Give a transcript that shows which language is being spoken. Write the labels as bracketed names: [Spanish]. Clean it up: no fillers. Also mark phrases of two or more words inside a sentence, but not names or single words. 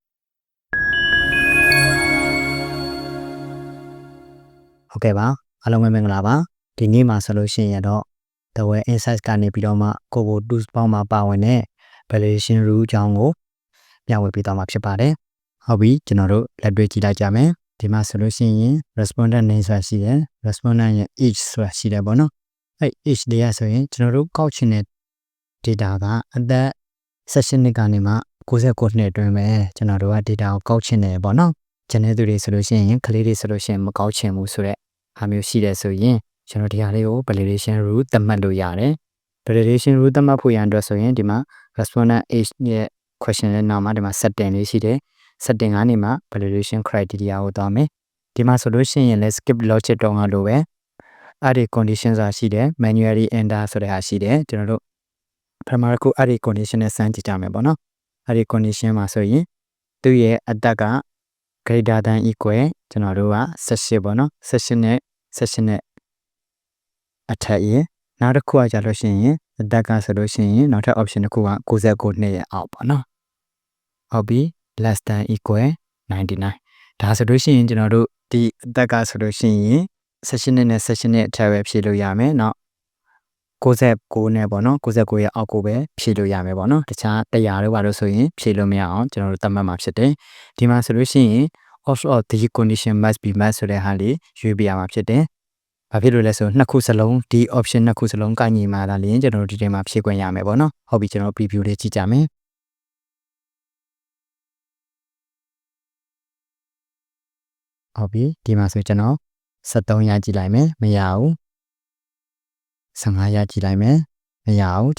[Burmese] ဟုတ်ကဲ့ပါအားလုံးပဲမင်္ဂလာပါဒီနေ့မှာဆိုလို့ရှိရင်တော့ The Web Insights ကနေပြီးတော့မှ Kobo Tools ပေါင်းမှာပါဝင်တဲ့ [English] validation rule [Burmese] အကြောင်းကိုမျှဝေပေးသွားမှာဖြစ်ပါတယ်ဟုတ်ပြီကျွန်တော်တို့လက်တွေ့ကြည့်လိုက်ကြမယ်ဒီမှာဆိုလို့ရှိရင် [English] respondent name [Burmese] ဆိုတာရှိတယ် respondent ရဲ့ age ဆိုတာရှိတယ်ပေါ့နော်အဲ့ age တွေကဆိုရင်ကျွန်တော်တို့ကောက်ချင်တဲ့ data ကအသက်16နှစ်ကနေမှ69နှစ်အတွင်း ပဲကျွန်တော်တို့က data ကိုကောက်ချင်တယ်ပေါ့နော်ကျန်တဲ့သူတွေဆိုလို့ရှိရင်ကလေးတွေဆိုလို့ရှိရင်မကောက်ချင်ဘူးဆိုတော့ဟာမျိုးရှိတယ်ဆိုရင်ကျွန်တော်ဒီဟာလေးကို [English] validation rule [Burmese] သတ်မှတ်လို့ရတယ် [English] validation rule [Burmese] သတ်မှတ်ဖို့ရန်အတွက်ဆိုရင်ဒီမှာ [English] respondent age [Burmese] ရဲ့ question ရဲ့နောက်မှာဒီမှာ setting လေးရှိတယ် setting ကနေမှ [English] validation criteria [Burmese] ကိုသွားမယ်ဒီမှာဆိုလို့ရှိရင်လည်း [English] skip logic [Burmese] တော့ငါလိုပဲအဲ့ဒီ condition ဆိုတာရှိတယ် [English] manually enter [Burmese] ဆိုတဲ့ဟာရှိတယ်ကျွန်တော်တို့ပထမတစ်ခုအဲ့ဒီ condition နဲ့စမ်းကြည့်ကြမယ်ပေါ့နော်အဲ့ဒီ condition မှာဆိုရင်သူ့ရဲ့ အသက်က [English] greater than equal [Burmese] ကျွန်တော်တို့က18ပေါ့နော်18နဲ့အထက်ရေနောက်တစ်ခုကကြလို့ရှိရင်အသက်ကဆိုလို့ရှိရင်နောက်ထပ် option တစ်ခုက69နှစ်ရဲ့အောက် ပေါ့နော်ဟုတ်ပြီ [English] less than equal [Burmese] 99 ဒါဆိုလို့ရှိရင်ကျွန်တော်တို့ဒီအသက်ကဆိုလို့ရှိရင်18နှစ်နဲ့18နှစ်အထက်ပဲ ဖြည့်လို့ရမယ်เนาะ69နဲ့ပေါ့နော်69ရဲ့အောက်ကိုပဲဖြည့်လို့ရမယ်ပေါ့နော်တခြား100တို့ပါလို့ဆိုရင်ဖြည့်လို့မရအောင်ကျွန်တော်တို့သတ်မှတ်မှာဖြစ်တယ်ဒီမှာဆိုလို့ရှိရင် [English] of the condition must be met [Burmese] ဆိုတဲ့ဟာလေးရွေးပြရမှာဖြစ်တယ်ဘာဖြစ်လို့လဲဆိုနှစ်ခုစလုံးဒီ option နှစ်ခုစလုံးကညီမှာလာရင်ကျွန်တော်တို့ဒီထဲမှာဖြည့်ခွင့်ရမယ်ပေါ့နော်ဟုတ်ပြီကျွန်တော် preview လေးကြည့်ကြမယ် ဟုတ်ပြီဒီမှာဆိုကျွန်တော်73ရကြည့်လိုက်မယ်မရဘူး15ရကြည့်လိုက်မယ်မရဘူး